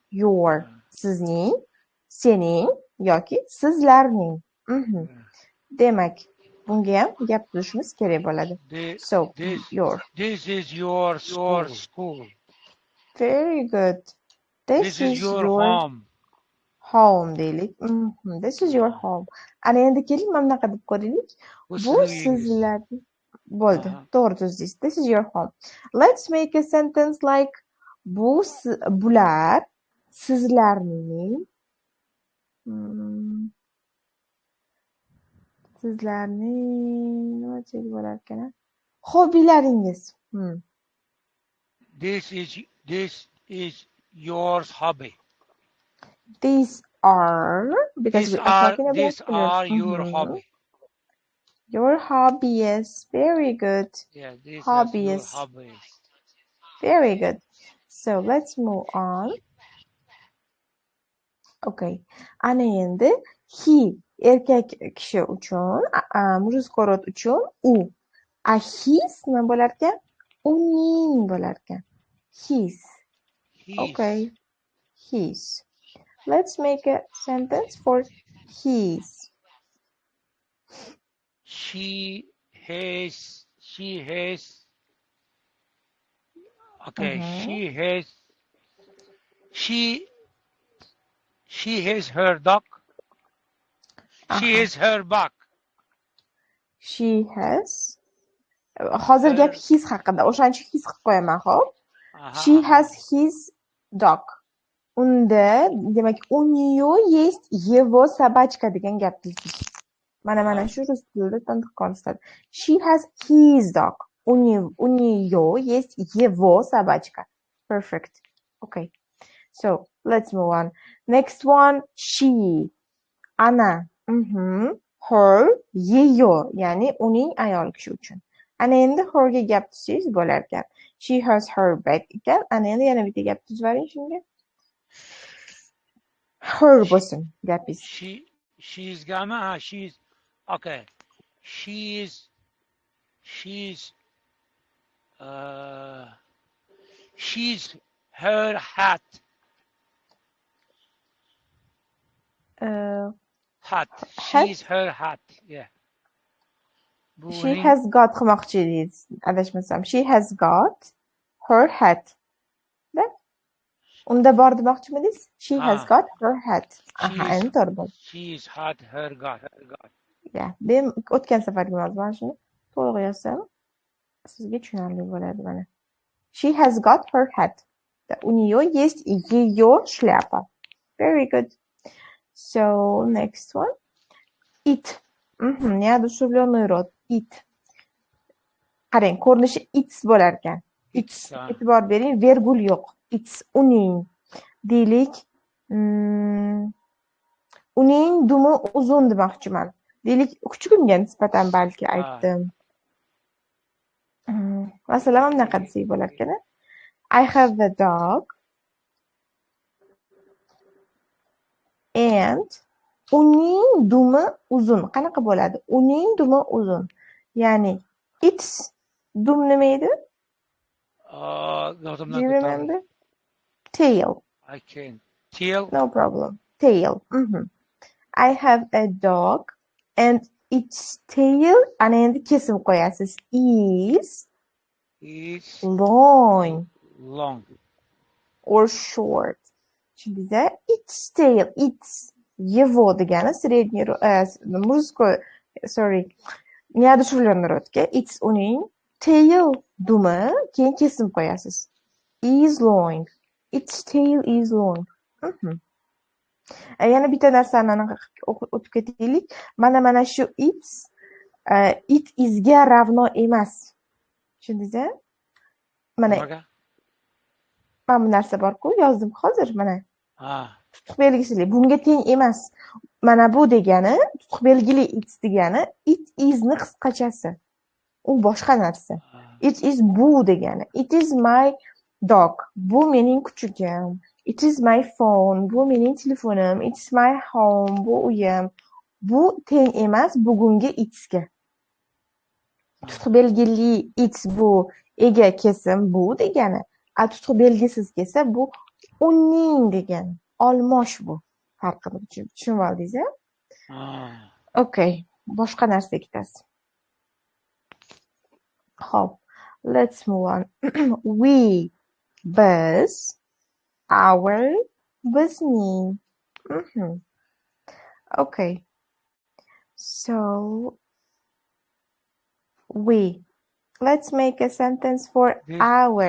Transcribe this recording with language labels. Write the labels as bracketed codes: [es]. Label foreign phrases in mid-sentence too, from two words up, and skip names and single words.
[uz] your sizning, sening yoki sizlarning. Demak, bunga ham gap tuzishimiz kerak bo'ladi. [en] So, your. This is your school. Very good. This is your home. Home deylik. This is your home. [uz] Ana endi keling mana bunaqa deb ko'raylik. Bu sizlarning bo'ldi. To'g'ri tuzdingiz. [en] This is your home. Let's make a sentence like [uz] bular sizlarning nima deb bo'lar ekan? Hobbilaringiz. [en] This is your hobby. These are because we are talking about these are your hobby. Your hobbies. Very good. Yeah, these hobbies. Are your hobbies. Very good. So let's move on. Okay. [uz] Ana endi he erkak kishi uchun, mujizkorot uchun u. His nima bo'lar ekan? Uning bo'lar ekan. [en] His. Okay. His. Let's make a sentence for his. She has. Okay. She has her dog. She has her back. She has. [uz] Hozir gap his haqida. O'shaning uchun his qilib qo'yaman, xo'p? [en] She has his dog. [uz] Unda, demak, [ru] у нее есть его собачка [uz] degan gap tilkish. Mana shu rus tilida tanqid qiladi. [en] She has his dog. [ru] У нее есть его собачка. Perfect. [en] Okay. So, let's move on. Next one, she. [uz] Ana. Her, [ru] ее, [uz] ya'ni uning ayol kishi uchun. Ana endi her ga gap tuzsangiz bo'lar ekan. [en] She has her bag ekan. [uz] Ana endi yana bitta gap tuzib yuboring shunga. Her bo'lsin gapingiz. [en] She's okay. She's her hat. She's her hat. Yeah. She has got [uz] qilmoqchi edingiz. Adashmasam. [en] She has got her hat. [uz] Unda bor demoqchimidingiz? [en] She has got her hat. [uz] Endi to'g'ri bo'ldi. [en] She's had her got. Yeah. [uz] Men o'tgan safargi mazmun shuni to'liq yozsam sizga tushunarli bo'ladi mana. [en] She has got her hat. [ru] У нее есть ее шляпа. [en] Very good. So, next one. It. [ru] Неодушевленный род. [en] It. [uz] Qarang, ko'rinishi it's bo'lar ekan. [en] It's. [uz] E'tibor bering, vergul yo'q. It's uning. Deylik. Uning dumi uzun demoqchiman. Deylik, kuchugimga nisbatan balki aytdim. Masalan, mana bunaqa desak bo'lar ekan. [en] I have a dog. And [uz] uning dumi uzun. Qanaqa bo'ladi? Uning dumi uzun. Ya'ni it's dum nima edi? [en] Do you remember? Tail. I can. Tail. No problem. Tail. I have a dog and its tail and [uz] endi kesim qo'yasiz. [en] Is long. Or short. Tushundingizmi? Its tail. It's [ru] его degani средний мужской, sorry, неодушевленный rodga. [uz] It's uning tail dumi, keyin kesim qo'yasiz. [en] Is long. Its tail is long. [uz] Yana bitta narsani o'tib ketaylik. Mana shu it isga ravno emas. Tushundingizmi? Mana bu narsa bor-ku, yozdim hozir mana. Tutuq belgisili. Bunga teng emas. Mana bu degani, tutuq belgili it degani, it isni qisqachasi. U boshqa narsa. [en] It is [uz] bu degani. [en] It is my dog. [uz] Bu mening kuchugim. [en] It is my phone. [uz] Bu mening telefonim. [en] It's my home. [uz] Bu uyim. Bu teng emas bugungi itga. Tutuq belgili it bu ega kesim bu degani. Tutuq belgisiz kelsa bu Uning degan olmosh bu. Farqini tushunib oldingiz, a? Okay. Boshqa narsaga ketasiz. Hop. [en] Let's move on. We, biz, our, bizning. Okay. So, we. Let's make a sentence for our.